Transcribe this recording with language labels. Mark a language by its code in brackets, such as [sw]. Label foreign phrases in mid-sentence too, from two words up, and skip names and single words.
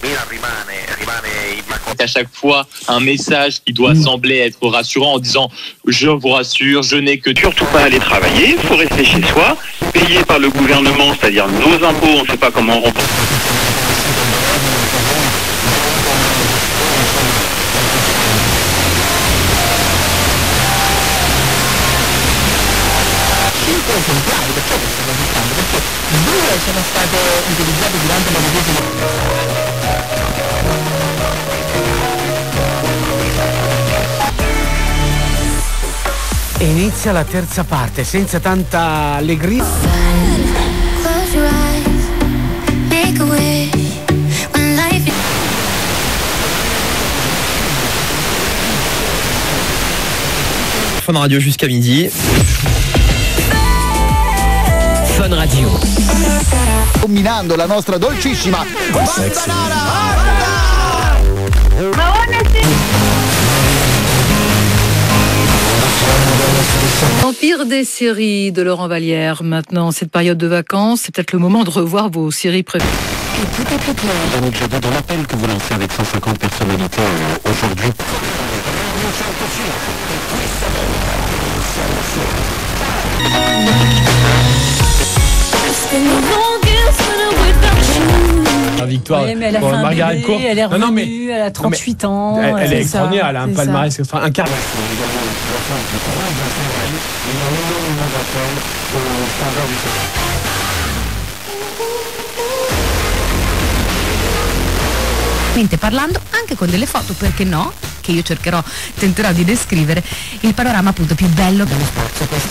[fr] À chaque fois un message qui doit sembler être rassurant en disant je vous rassure, je n'ai que Surtout pas aller travailler, il faut rester chez soi, payé par le gouvernement, c'est-à-dire nos impôts, on ne sait pas comment on rembourse. [it] Esemplari, perciò che stanno aspettando, perché 2 sono state utilizzate durante la medesima. E inizia la terza parte senza tanta allegria. [fr] Fun Radio jusqu'à midi. Fun Radio. [it] Combinando la nostra dolcissima [fr] Empire des séries de Laurent Vallière. Maintenant, cette période de vacances, c'est peut-être le moment de revoir vos séries préférées. Yannick Jadot, dans l'appel que vous lancez avec 150 personnalités aujourd'hui. La victoire. Oui, mais elle a fait un Margaret bébé, Court. elle est revenue, elle a 38 ans. Elle est extraordinaire, elle a un palmarès, un quart. [it] Parlando anche con delle foto, perché no, che io tenterò di descrivere il panorama appunto più bello dello spazio, questo è.